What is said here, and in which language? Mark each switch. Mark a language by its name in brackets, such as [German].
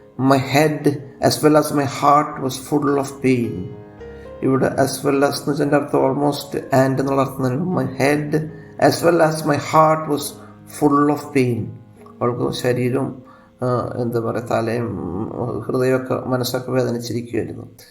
[English] My head as well as my heart was full of pain. [Malayalam] ഇവിടെ [English] as well as [Malayalam] എന്ന് വെച്ചാൽ അർത്ഥം almost and എന്നുള്ള അർത്ഥം തന്നെ. [English] My head as well as my heart was full of pain. [Malayalam] അവൾക്ക് ശരീരവും എന്താ പറയുക, തലയും ഹൃദയമൊക്കെ മനസ്സൊക്കെ വേദനിച്ചിരിക്കുകയായിരുന്നു.